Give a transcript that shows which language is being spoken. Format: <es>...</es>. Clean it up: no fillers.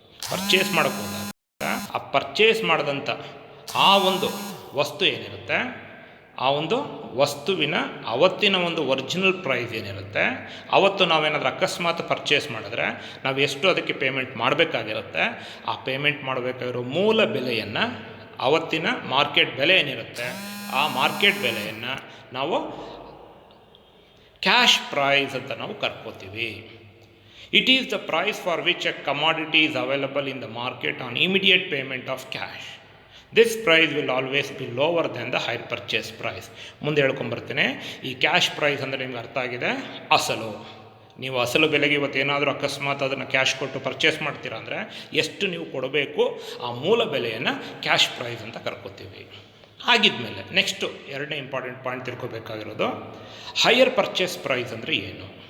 <kn>Purchase ಮಾಡೋಕ್ಕೆ ಹೋದಾಗ ಆ ಪರ್ಚೇಸ್ ಮಾಡಿದಂಥ ಆ ಒಂದು ವಸ್ತು ಏನಿರುತ್ತೆ, ಆ ಒಂದು ವಸ್ತುವಿನ ಅವತ್ತಿನ ಒಂದು ಒರಿಜಿನಲ್ ಪ್ರೈಸ್ ಏನಿರುತ್ತೆ, ಅವತ್ತು ನಾವೇನಾದರೂ ಅಕಸ್ಮಾತ್ ಪರ್ಚೇಸ್ ಮಾಡಿದ್ರೆ ನಾವು ಎಷ್ಟು ಅದಕ್ಕೆ ಪೇಮೆಂಟ್ ಮಾಡಬೇಕಾಗಿರುತ್ತೆ, ಆ ಪೇಮೆಂಟ್ ಮಾಡಬೇಕಾಗಿರೋ ಮೂಲ ಬೆಲೆಯನ್ನು, ಅವತ್ತಿನ ಮಾರ್ಕೆಟ್ ಬೆಲೆ ಏನಿರುತ್ತೆ ಆ ಮಾರ್ಕೆಟ್ ಬೆಲೆಯನ್ನು ನಾವು ಕ್ಯಾಶ್ ಪ್ರೈಸ್ ಅಂತ ನಾವು ಕರ್ಕೋತೀವಿ.</kn> <en>It is the price for which a commodity is available in the market on immediate payment of cash. This price will always be lower than the hire purchase price.</en> <kn>ಮುಂದೆ ಹೇಳ್ಕೊಂಬರ್ತೀನಿ. ಈ cash prize ಅಂದರೆ ನಿಮ್ಗೆ ಅರ್ಥ ಆಗಿದೆ, ಅಸಲು. ನೀವು ಅಸಲು ಬೆಲೆಗೆ ಇವತ್ತೇನಾದರೂ ಅಕಸ್ಮಾತ್ ಅದನ್ನು ಕ್ಯಾಶ್ ಕೊಟ್ಟು ಪರ್ಚೇಸ್ ಮಾಡ್ತೀರಾ ಅಂದರೆ ಎಷ್ಟು ನೀವು ಕೊಡಬೇಕು ಆ ಮೂಲ ಬೆಲೆಯನ್ನು ಕ್ಯಾಶ್ ಪ್ರೈಸ್ ಅಂತ ಕರ್ಕೋತೀವಿ. ಆಗಿದ್ಮೇಲೆ ನೆಕ್ಸ್ಟು ಎರಡನೇ important point ತಿಳ್ಕೊಬೇಕಾಗಿರೋದು, higher purchase price ಅಂದರೆ ಏನು?</kn>